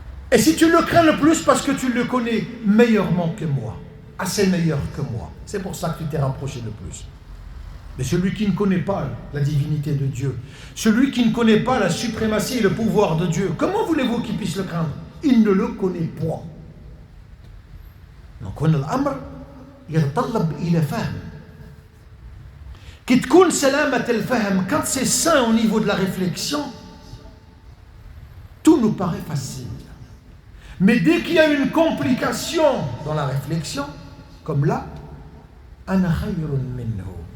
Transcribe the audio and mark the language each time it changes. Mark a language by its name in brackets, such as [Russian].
[French] Et si tu le crains le plus parce que tu le connais meilleurement que moi, assez meilleur que moi, c'est pour ça que tu t'es rapproché le plus. Mais celui qui ne connaît pas la divinité de Dieu, celui qui ne connaît pas la suprématie et le pouvoir de Dieu, comment voulez-vous qu'il puisse le craindre? Il ne le connaît point. [Arabic] Donc, l'amr يتطلب إلى فهم. كي تكون سلامة الفهم, [French] quand c'est sain au niveau de la réflexion, tout nous paraît facile. Mais dès qu'il y a une complication dans la réflexion, comme là, [Arabic] أنا خير منه.